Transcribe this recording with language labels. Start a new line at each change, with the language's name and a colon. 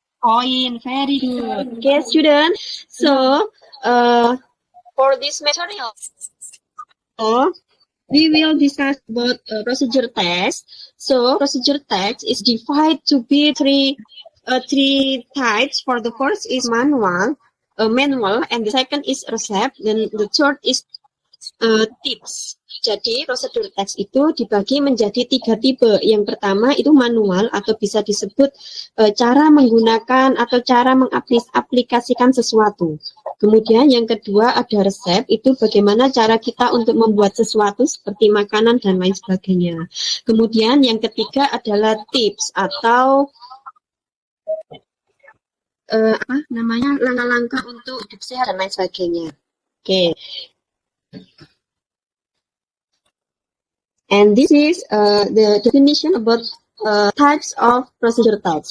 English: Koin, very good. Okay, student. So, for this material, we will discuss about procedure text. So, procedure text is divided to be three types. For the first is manual, and the second is receipt, then the third is tips.
Indonesian: Jadi prosedur teks itu dibagi menjadi 3 tipe. Yang pertama itu manual atau bisa disebut cara menggunakan atau cara mengaplikasikan sesuatu. Kemudian yang kedua ada resep, itu bagaimana cara kita untuk membuat sesuatu seperti makanan dan lain sebagainya. Kemudian yang ketiga adalah tips atau langkah-langkah untuk hidup sehat dan lain sebagainya.
English: Okay. And this is the definition about types of procedure text.